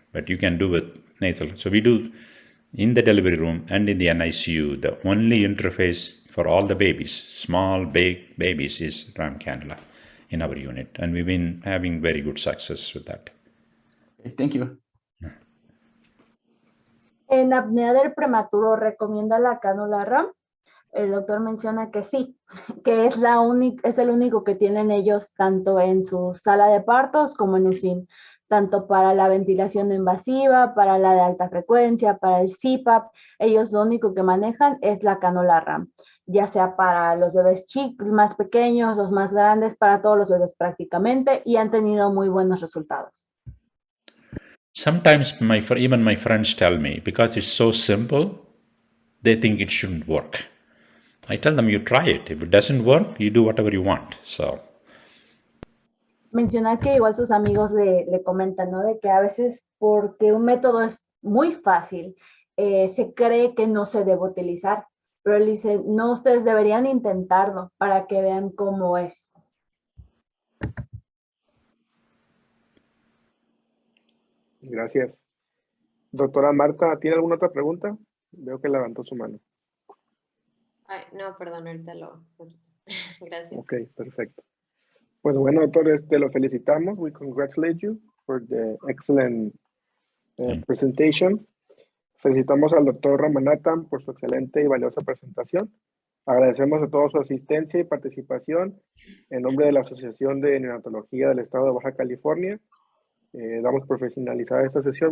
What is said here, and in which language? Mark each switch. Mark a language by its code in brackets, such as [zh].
[en] But you can do with nasal. So we do in the delivery room and in the NICU, the only interface for all the babies, small, big babies, is RAM cannula in our unit. And we've been having very good success with that. Thank you. [es] En apnea del prematuro, ¿recomienda la cánula RAM? El doctor menciona que sí, que es el único que tienen ellos tanto en su sala de partos como en UCIN, tanto para la ventilación no invasiva, para la de alta frecuencia, para el CPAP. Ellos lo único que manejan es la cánula RAM, ya sea para los bebés chicos, más pequeños, los más grandes, para todos los bebés prácticamente, y han tenido muy buenos resultados. [en] Sometimes even my friends tell me, because it's so simple, they think it shouldn't work. I tell them, you try it. If it doesn't work, you do whatever you want. So. [es] Menciona que igual sus amigos le comentan, ¿no? De que a veces porque un método es muy fácil, se cree que no se debe utilizar. Pero él dice, no, ustedes deberían intentarlo para que vean cómo es. Gracias. Doctora Marta, ¿tiene alguna otra pregunta? Veo que levantó su mano. Ay, no, perdón, ahorita lo... Gracias. Ok, perfecto. Pues bueno, doctor, lo felicitamos. [en] We congratulate you for the excellent presentation. [es] Felicitamos al doctor Ramanathan por su excelente y valiosa presentación. Agradecemos a todos su asistencia y participación en nombre de la Asociación de Neonatología del Estado de Baja California. Damos por finalizada esta sesión.